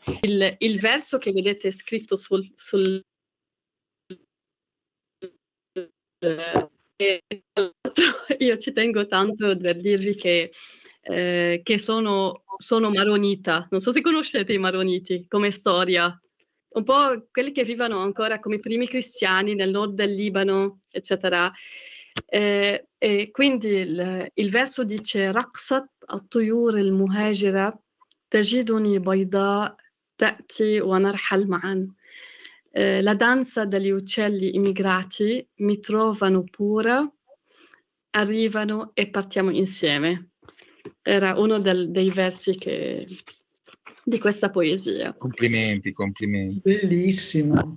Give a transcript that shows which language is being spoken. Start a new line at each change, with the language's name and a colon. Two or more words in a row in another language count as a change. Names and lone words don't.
Italian: Il verso che vedete scritto sul io ci tengo tanto per dirvi che sono maronita. Non so se conoscete i maroniti come storia. Un po' quelli che vivono ancora come i primi cristiani nel nord del Libano, eccetera. E quindi il verso dice
Arabic: رقصت الطيور المهاجرة تجدني بيضاء تأتي ونرحل معا.
Italian: La danza degli uccelli immigrati mi trovano pura, arrivano e partiamo insieme. Era uno dei versi di questa poesia. Complimenti. Bellissimo.